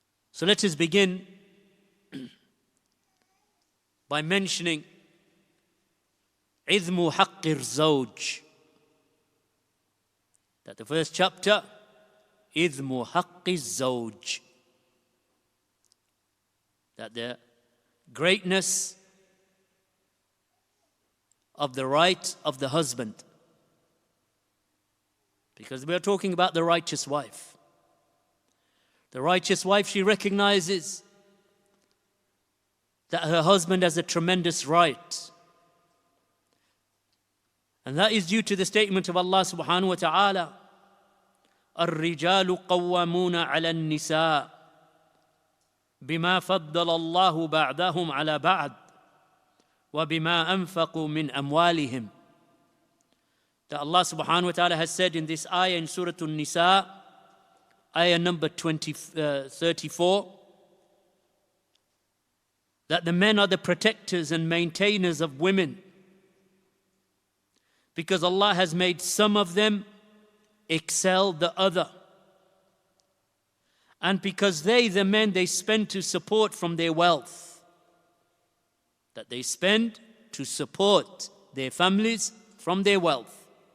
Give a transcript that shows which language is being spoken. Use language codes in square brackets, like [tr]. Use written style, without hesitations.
[en] So let us begin by mentioning [ar] عِذْمُ حَقِّ الزَّوْجِ, [en] that the first chapter, عِذْمُ حَقِّ الزَّوْجِ, that the greatness of the right of the husband, because we are talking about the righteous wife. The righteous wife, she recognizes that her husband has a tremendous right. And that is due to the statement of Allah subhanahu wa ta'ala, [ar] الرجال قوامون على النساء بما فضل الله بعضهم على بعض وبما أنفقوا من أموالهم. [en] That Allah subhanahu wa ta'ala has said in this ayah in Surah An-Nisa, ayah number 34, that the men are the protectors and maintainers of women, because Allah has made some of them excel the other, and because the men, they spend to support from their wealth, that they spend to support their families from their wealth.